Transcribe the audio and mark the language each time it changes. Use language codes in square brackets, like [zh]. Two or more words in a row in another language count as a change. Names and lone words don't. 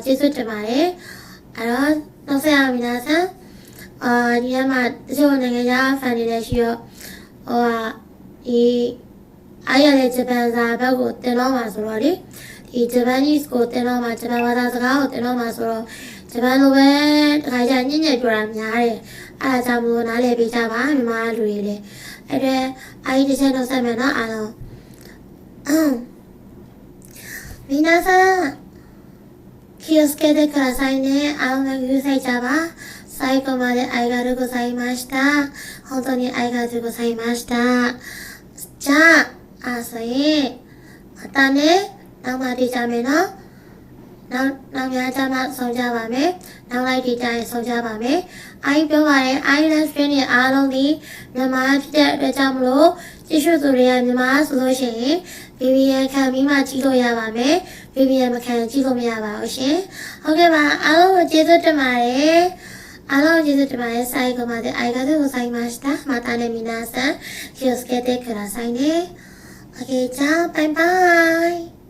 [my] ကျေးဇူးတင်ပါတယ်အဲ့တော့နောက်ဆက်အောင်皆さんဒီမှာတချို့နိုင်ငံခြား fan တွေလည်းရှိတော့ဒီအားရတဲ့ဂျပန်စာဘက်ကိုတင်တော့မှာဆိုတော့လေဒီ Japanese ကိုတင်တော့မှာဂျပန်ဘာသာစကားကိုတင်တော့မှာဆိုတော့ဂျပန်လိုပဲတခါကျညံ့ပြောတာများတယ်အဲ့ဒါကြောင့်မို့နားလည်ပေးကြပါမြန်မာလူတွေလည်းအဲ့ဒါတစ်ချက်တော့ဆက်မယ်နော်အားလုံး [ja] 皆さん気をつけてくださいね [my] အားလုံးがယူဆိုင်ကြပါ [ja] 最後までありがとうございました本当にありがとうございましたじゃあ [my] ဆိုရင်またねနောက်မှတွေ့ကြမယ်နော်နောက်များကြမှာဆုံးကြပါမယ်နောက် လိုက်ဒီတိုင်းဆုံးကြပါမယ်ပြောပါတယ် [en] live stream [my] နဲ့အားလုံးဒီမြန်မာဖြစ်တဲ့အတွက်ကြောင့်မလို့ကြည့်ရှုသူတွေကမြန်မာဆိုလို့ရှိရင် VPN ခံပြီးမှကြည့်လို့ရပါမယ် VPN မခံကြည့်လို့မရပါဘူးရှင်ဟုတ်ကဲ့ပါအားလုံးကိုကျေးဇူးတင်ပါတယ်အားလုံးကျေးဇူးတင်ပါတယ် [ja] 最後までありがとうございましたまたね皆さん気をつけてくださいね [my] OK [ja] じゃあバイバイ